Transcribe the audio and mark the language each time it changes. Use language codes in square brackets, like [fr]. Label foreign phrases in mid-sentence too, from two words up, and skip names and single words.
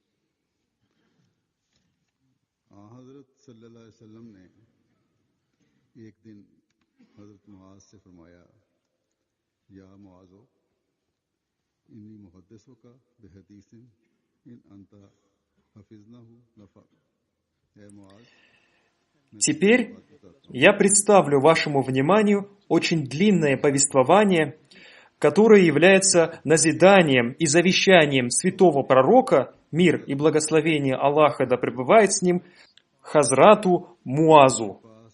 [ar] حضرت صلى الله عليه وسلم [ur] نے ایک دن حضرت معاذ سے فرمایا, [ar] يا معاذ إني محدثك بحديث إن أنت حفظته نفع. [ur] اے معاذ, [ru] Теперь я представлю вашему вниманию очень длинное повествование, которое является назиданием и завещанием святого пророка, мир и благословение Аллаха да пребывает с ним, Хазрату Муазу.